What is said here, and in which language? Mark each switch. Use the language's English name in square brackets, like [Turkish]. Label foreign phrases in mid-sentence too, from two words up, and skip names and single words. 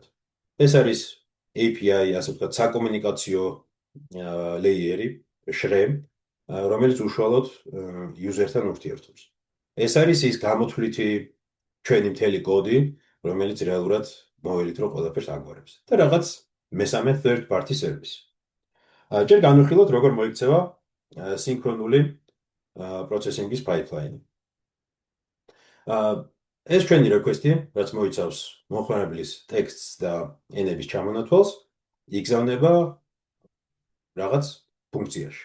[Georgian] ეს არის API, ასე ვთქვათ, საკომუნიკაციო ლეიერი, შრემ, რომელიც უშუალოდ user-თან ურთიერთობს. ეს არის ის გამოთვლითი ჩვენი მთელი კოდი, რომელიც რეალურად მოველით რომ ყველაფერს აგვარებს. და რაღაც მესამე [English] third party service. [Georgian] ჯერ განვიხილოთ, როგორ მოიქცევა სინქრონული processing-ის pipeline. ეს ჩვენი request-ი, რაც მოიცავს მომხმარებლის ტექსტს და ენების ჩამონათვალს, იგზავნება რაღაც ფუნქციაში.